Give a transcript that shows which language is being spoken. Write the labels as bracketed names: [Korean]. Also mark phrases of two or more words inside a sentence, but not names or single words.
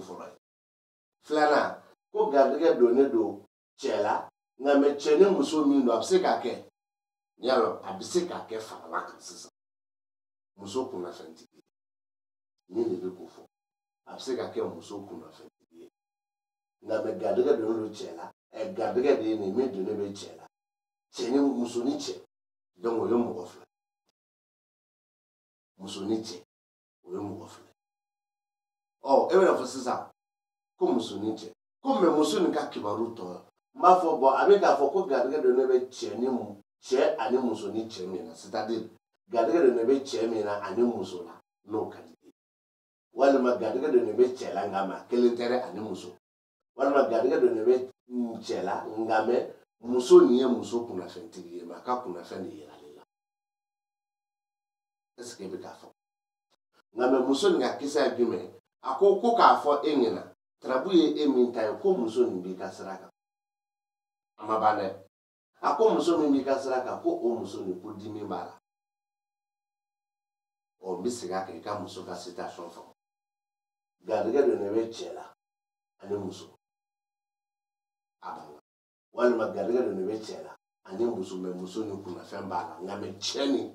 [Bambara] fɔlɔ ye filanan ko garijɛgɛ donnen don cɛ la nka mɛ cɛ ni muso min don a bɛ se k'a kɛ yalɔ a bɛ se k'a kɛ farala kan sisan muso kunnafɛntigi ni de bɛ ko fɔ a bɛ se ka kɛ muso kunnafɛntigi ye nka mɛ garijɛgɛ donnen don cɛ la garijɛgɛ de ye nin min donnen bɛ cɛ la cɛ ni muso ni cɛ donc o ye mɔgɔ fila muso ni cɛ o ye mɔgɔ fila e bɛna fɔ sisan ko muso ni cɛ ko mɛ muso nin ka kibaru tɔ n b'a fɔ bɔn a bɛ k'a fɔ ko garijɛgɛ donnen bɛ cɛ ani muso ni cɛ min na c'est-à-dire garijɛgɛ donnen bɛ cɛ min na ani muso la n'o ka di ye walima garijɛgɛ donnen bɛ cɛ la nka mɛ kelen tɛ dɛ ani muso walima garijɛgɛ donnen bɛ cɛ la nka mɛ muso nin ye muso kunnafɛntigi ye mɛ a ka kunnafɛn de yira ale la est-ce que e bɛ k'a fɔ nka mɛ muso nin ka kisa ye jumɛn a ko k'a fɔ e ɲɛna tarabu ye e min ta ye ko muso nin b'i ka sira kan a ma ban dɛ a ko muso min b'i ka sira kan ko o muso nin ko dimi b'a la n bɛ segin a kan i ka muso ka citation fɔ garijɛgɛ donnen bɛ cɛ la ani muso a banna walima garijɛgɛ donnen bɛ cɛ la ani muso mɛ muso ni kunnafɛn b'a la nka mɛ cɛ nin